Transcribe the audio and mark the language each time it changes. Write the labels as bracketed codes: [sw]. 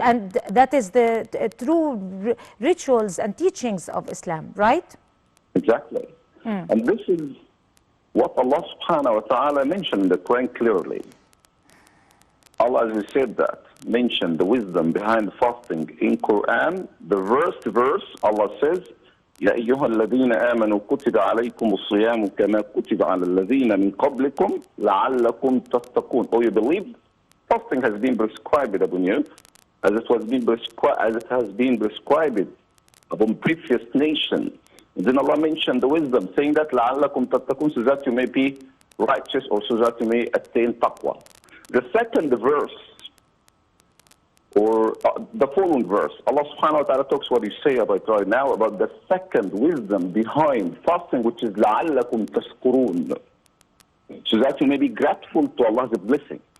[en] And that is the true rituals and teachings of Islam, right? Exactly. And this is what Allah subhanahu wa ta'ala mentioned in the Quran clearly. Allah, as we said that, mentioned the wisdom behind fasting in Quran. The verse, Allah says, [ar] يَا أَيُّهَا الَّذِينَ آمَنُوا كُتِبَ عَلَيْكُمُ الصِّيَامُ كَمَا كُتِبَ عَلَى الَّذِينَ مِنْ قَبْلِكُمْ لَعَلَّكُمْ تَتَّقُونَ. [en] Oh, you believe? Fasting has been prescribed upon you, as it has been prescribed upon previous nations. And then Allah mentioned the wisdom, saying that [ar] لَعَلَّكُمْ تَتَّقُونَ, [en] so that you may be righteous, or so that you may attain taqwa. The second verse, or the following verse, Allah subhanahu wa ta'ala talks what you say about right now, about the second wisdom behind fasting, which is [ar] لَعَلَّكُمْ تَشْكُرُونَ, [en] so that you may be grateful to Allah's blessing